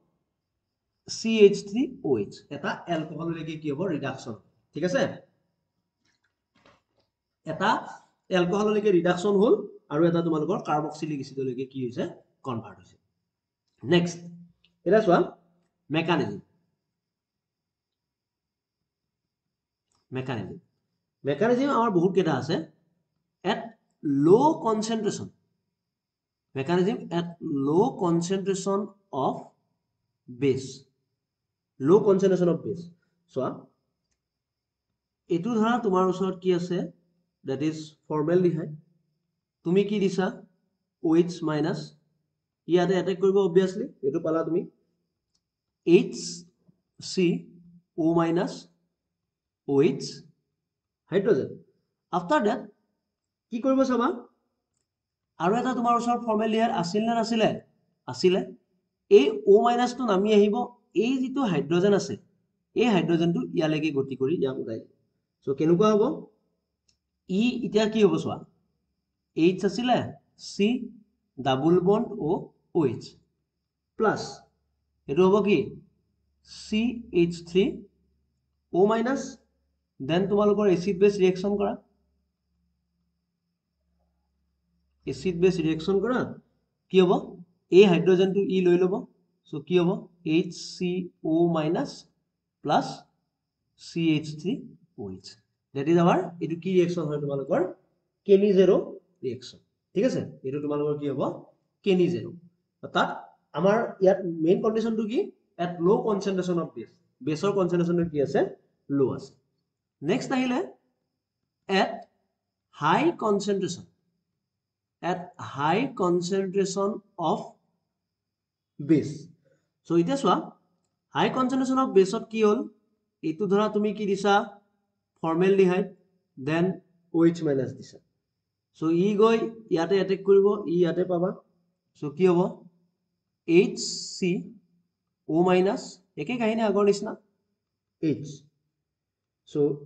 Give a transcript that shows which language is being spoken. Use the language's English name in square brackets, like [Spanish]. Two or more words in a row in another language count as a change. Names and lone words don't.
[Assamese] CH3OH এটা এলকহললৈকে কি হ'ব ৰিডাকশন ঠিক আছে এটা এলকহললৈকে ৰিডাকশন হ'ল আৰু এটা তোমালোকৰ কাৰ্বক্সিলিক এসিডলৈকে কি হৈছে কনভাৰ্ট হৈছে নেক্সট এটা চোৱা মেকানিজম আমাৰ বহুত কেটা আছে [English] at low concentration mechanism at low concentration of base [Assamese] so এটো ধৰা তোমাৰ ওচৰত কি আছে [English] that is formaldehyde [Assamese] তুমি কি দিছা OH minus ইয়াতে এটেক কৰিব obviously এটো পালা তুমি [English] HCO minus OH hydrogen after that [Assamese] কি কৰিব চাবা আৰু এটা তোমাৰ ওচৰত ফৰ্মেলডিহাইড আছিল না নাছিলে এই O মাইনাস টো নামি আহিব এই যেটো হাইড্ৰোজেন আছে এই হাইড্ৰোজেনটো ইয়ালৈকে গতি কৰি ইয়াক উঠাই সো কেনেকুৱা হ'ব ই এতিয়া কি হ'ব চোৱা H আছিলে C [English] double bond [Assamese] OH প্লাস এটো হ'ব কি CH3O মাইনাস দেন তোমালোকৰ [English] acid base reaction [Assamese] কৰা [English] acid base reaction [Assamese] কৰা কি হ'ব এই হাইড্ৰোজেনটো ই লৈ লব সো কি হ'ব HCO [English] minus plus [Assamese] CH3OH [English] that is our [Assamese] এটো কি ৰিঅ্যাকশন হয় তোমালোকৰ কেনিজেৰো ৰিঅ্যাকশন ঠিক আছে এটো তোমালোকৰ কি হ'ব কেনিজেৰো অৰ্থাৎ আমাৰ ইয়াত [English] main conditionটো [Assamese] কি [English] at low concentration of base [Assamese] বেসৰ কনসেন্ট্ৰেচনটো কি আছে লো আছে নেক্সট আহিলে [English] at high concentration of base so [Assamese] এটা চোৱা [English] high concentration of base [Assamese] কি হল এটো ধৰা তুমি কি দিছা ফৰ্মেলডিহাইড দেন OH মাইনাস দিছা so ই গৈ ইয়াতে এটেক কৰিব ই ইয়াতে পাবা so কি হ'ব HCO মাইনাস একে কাহিনী আগৰ নিচিনা H so